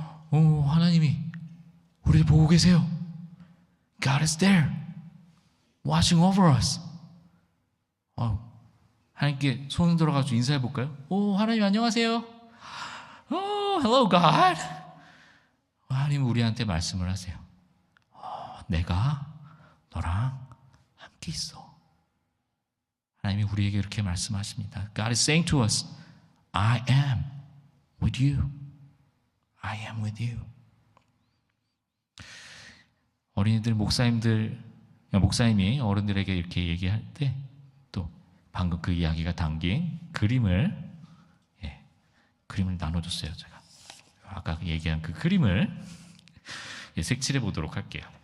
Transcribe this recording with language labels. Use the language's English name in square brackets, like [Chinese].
[Korean] 하나님이 우리를 보고 계세요. [English] God is there, watching over us. [Korean] 하나님께 손을 들어가지고 인사해 볼까요? 하나님 안녕하세요. [English] Hello God. [Korean] 하나님 우리한테 말씀을 하세요. 내가 너랑 함께 있어. 하나님이 우리에게 이렇게 말씀하십니다. [English] God is saying to us, I am with you. I am with you. [Korean] 어린이들, 목사님이 어른들에게 이렇게 얘기할 때 또 방금 그 이야기가 담긴 그림을 나눠줬어요. 제가 아까 얘기한 그 그림을 색칠해 보도록 할게요.